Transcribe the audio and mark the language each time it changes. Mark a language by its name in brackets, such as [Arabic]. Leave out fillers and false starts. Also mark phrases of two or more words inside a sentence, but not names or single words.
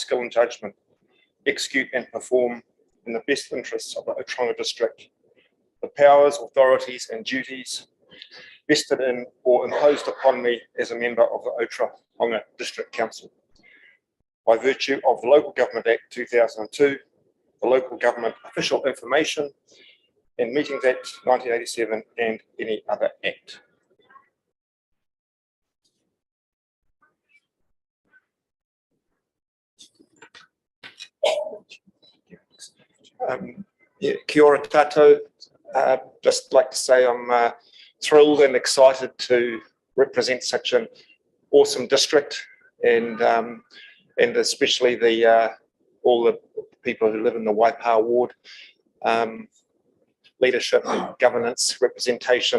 [English] skill and judgment execute and perform in the best interests of the Ōtorohanga District the powers, authorities and duties vested in or imposed upon me as a member of the Ōtorohanga District Council by virtue of the Local Government Act 2002, the Local Government Official Information and Meetings Act 1987 and any other act. [Māori] Kia ora tātou. [English] Just like to say I'm thrilled and excited to represent such an awesome district, and especially all the people who live in the Waipawa ward. Leadership, governance, representation.